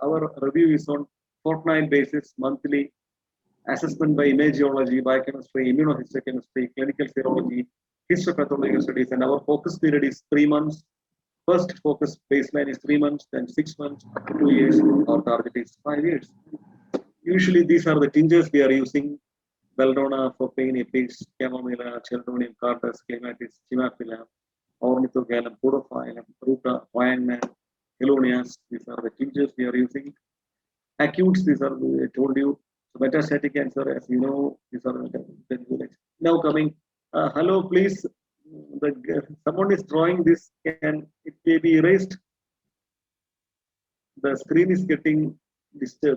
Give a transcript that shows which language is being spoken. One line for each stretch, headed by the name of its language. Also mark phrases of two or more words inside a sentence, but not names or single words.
English: Our review is on fortnight basis, monthly, assessment by imageology, biochemistry, immunohistochemistry, clinical serology, histopathological studies, and our focus period is 3 months. First focus baseline is 3 months, then 6 months, up to 2 years, our target is 5 years. Usually these are the tinctures we are using: Belladonna for pain, epics, chamomilla, chelidonium, cardus, clematis, chimaphila, ornithogalum, podophyllum, ruta, wine, helonias. These are the tinctures we are using. Acutes, these are, I told you. So metastatic cancer, as you know, these are the now coming. Hello, please. Someone is drawing this. Can it may be erased? The screen is getting disturbed.